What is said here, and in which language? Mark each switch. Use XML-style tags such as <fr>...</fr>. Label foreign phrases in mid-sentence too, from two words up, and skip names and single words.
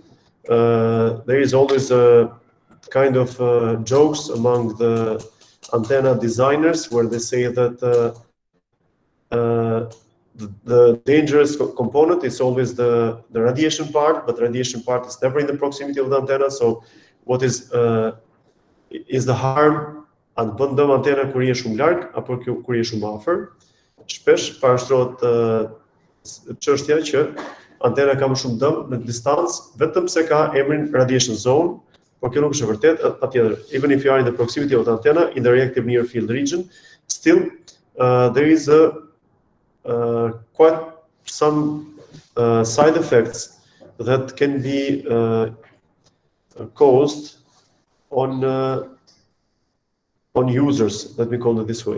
<en>There is always a kind of jokes among the antenna designers where they say that the dangerous component is always the radiation part, but the radiation part is never in the proximity of the antenna. So what is the harm</en> <sq>atë bëndëm antena kur je shumë larg apo kur je shumë afër? Shpesh parashtrohet çështja që antena ka më shumë dëm në distancë vetëm se ka emrin</sq> <en>radiation zone,</en> <sq>por kjo nuk është e vërtetë. Patjetër,</sq> <en>even if you are in the proximity of the antenna in the reactive near field region, still there is quite some side effects that can be caused on users, let me call it this way.</en>